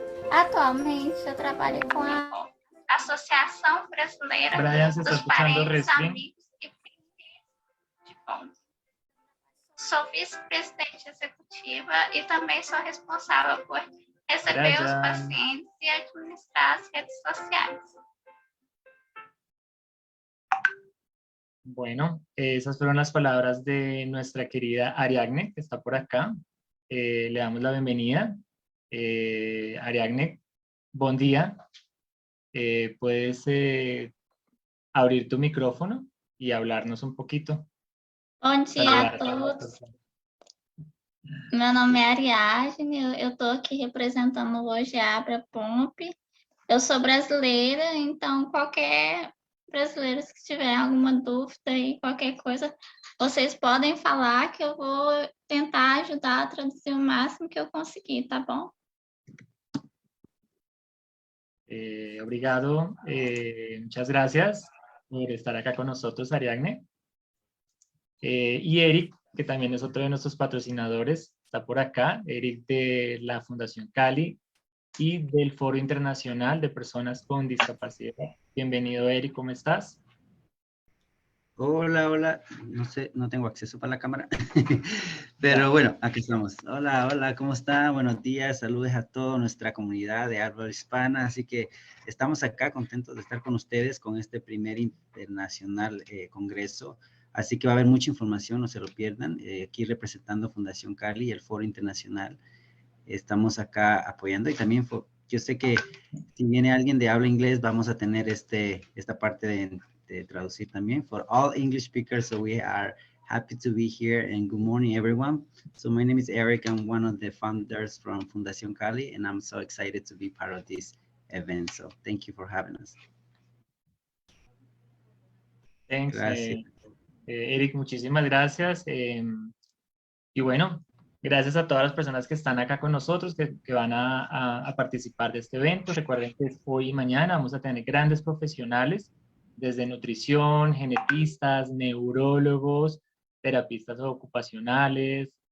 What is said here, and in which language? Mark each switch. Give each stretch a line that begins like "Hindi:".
Portuguese: Atualmente eu trabalho com a Associação Brasileira dos Parentes, Amigos e Clientes de Pompe. Sou vice-presidente executiva e também sou responsável por receber os pacientes e administrar as redes sociais.
Spanish: Bueno, esas fueron las palabras de nuestra querida Ariadne, que está por acá. Le damos la bienvenida. Ariadne, buen día. Puedes abrir tu micrófono y hablarnos un poquito.
Portuguese: Bom dia a todos. Meu nome é Ariadne, eu estou aqui representando hoje a Abrapomp. Eu sou brasileira, então qualquer brasileiro que tiver alguma dúvida e qualquer coisa, vocês podem falar que eu vou tentar ajudar a traduzir o máximo que eu conseguir, tá bom? Obrigado,
Spanish: muchas gracias por estar acá con nosotros, Ariadne. Y Eric, que también es otro de nuestros patrocinadores, está por acá. Eric de la Fundación Cali y del Foro Internacional de Personas con Discapacidad. Bienvenido, Eric, ¿cómo estás? Hola, hola. No sé, no tengo acceso para la cámara. Pero bueno, aquí estamos. Hola, hola, ¿cómo está? Buenos días, saludos a toda nuestra comunidad de habla hispana. Así que estamos acá contentos de estar con ustedes con este primer internacional congreso. Así que va a haber mucha información, no se lo pierdan. Aquí representando Fundación Cali y el Foro Internacional. Estamos acá apoyando y también yo sé que si viene alguien de habla inglés, vamos a tener esta parte de traducir también.
English: For all English speakers, so we are happy to be here and good morning, everyone. So my name is Eric. I'm one of the founders from Fundación Cali, and I'm so excited to be part of this event. So thank you for having us. Thanks,
Spanish: Gracias. Eric, muchísimas gracias. Y bueno, gracias a todas las personas que están acá con nosotros, que van a participar de este evento. Recuerden que hoy y mañana vamos a tener grandes profesionales, desde nutrición, genetistas, neurólogos, terapistas ocupacionales.